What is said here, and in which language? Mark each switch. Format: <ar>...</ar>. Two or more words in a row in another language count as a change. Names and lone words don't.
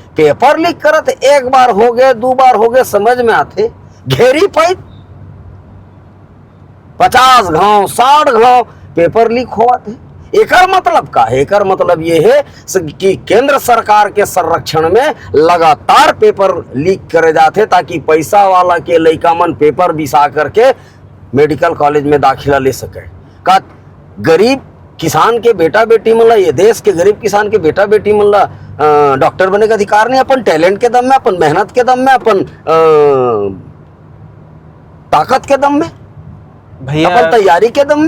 <hne>पेपर लीक करत, एक बार हो गए 2 बार हो गए समझ में आते, घेरी पाई 50 घाव 60 घाव पेपर लीक होवत है। एकर मतलब का है? एकर मतलब ये है कि केंद्र सरकार के संरक्षण में लगातार पेपर लीक करे जाते, ताकि पैसा वाला के लड़का मन पेपर बिसा करके</hne> <en>medical college</en> <hne>में दाखिला ले सके। का गरीब किसान के बेटा बेटी मन ला, ये देश के गरीब किसान के बेटा बेटी मन ला डॉक्टर बने का अधिकार नहीं? अपन टैलेंट के दम में, अपन मेहनत के दम में, अपन ताकत के दम में, भैया अपन तैयारी के दम में।</hne>